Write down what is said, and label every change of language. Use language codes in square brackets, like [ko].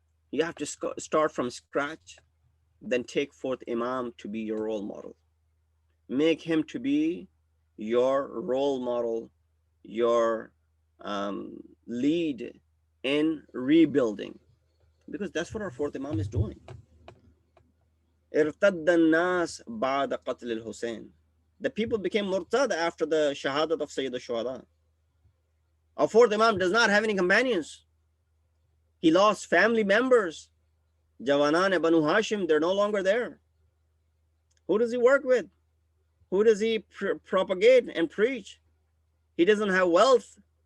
[en] You have to start from scratch, then take forth Imam to be your role model. Make him to be your role model, your lead in rebuilding, because that's what our fourth Imam is doing. [ar] ارتد الناس بعد قتل الحسين. [en] The people became murtad after the Shahadat of Sayyid al-Shuhada. Our fourth Imam does not have any companions. He lost family members. Jawanan and Banu Hashim, they're no longer there. Who does he work with? Who does he propagate and preach? He doesn't have wealth.